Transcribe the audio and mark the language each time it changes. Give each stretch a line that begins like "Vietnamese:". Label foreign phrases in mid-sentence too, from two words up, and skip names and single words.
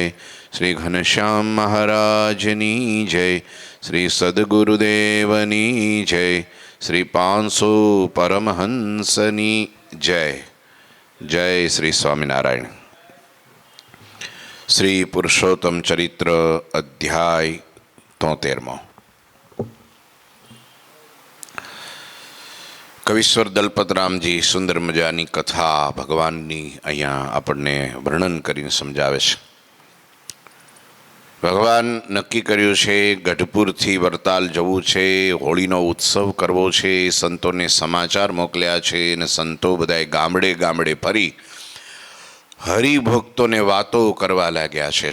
Gujarati: શ્રી ઘનશ્યામ મહારાજની જય। શ્રી સદ્ગુરુદેવની જય। શ્રી 500 પરમહંસની જય। જય શ્રી સ્વામિનારાયણ। શ્રી પુરુષોત્તમ ચરિત્ર અધ્યાય 73। કવિશ્વર દલપતરામજી સુંદર મજાની કથા ભગવાનની અહીંયા આપણને વર્ણન કરીને સમજાવે છે। ભગવાન નક્કી કર્યું છે ગઢપુરથી વરતાલ જવું છે, હોળીનો ઉત્સવ કરવો છે, સંતોને સમાચાર મોકલ્યા છે અને સંતો બધાએ ગામડે ગામડે ફરી હરિભક્તોને વાતો કરવા લાગ્યા છે।